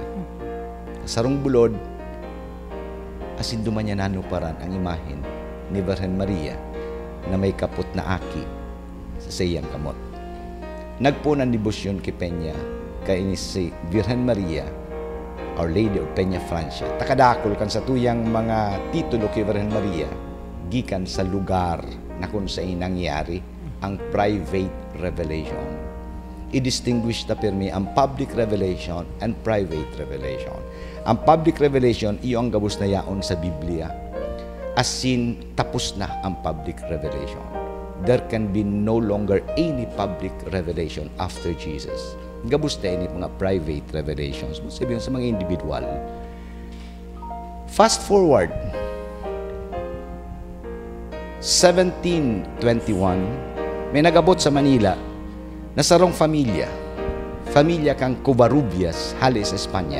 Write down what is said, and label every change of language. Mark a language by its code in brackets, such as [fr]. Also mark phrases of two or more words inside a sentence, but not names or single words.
[bik] Sarong bulod, asin duman niya nanuparan ang imahen ni Virgen Maria na may kapot na aki sa iyang kamot. Nagpunan debosyon kay Peña, kay ini si Virgen Maria, Our Lady of Peña Francia. Takadakol kan sa tuyang mga titulo kay Virgen Maria, gikan sa lugar na [tl] kung saan [bik] nangyari ang [en] private revelation. [bik] I-distinguish na pirmi ang [en] public revelation and private revelation. [bik] Ang [en] public revelation, [bik] iyo ang gabos na yaon sa Biblia. Asin, tapos na ang [en] public revelation. There can be no longer any public revelation after Jesus. [bik] Gabos na ini mga [en] private revelations. [bik] Sabihin sa mga individual. [en] Fast forward, [bik] 1721, may nagabot sa Manila na sarong familya kang Covarrubias, halis sa Espanya.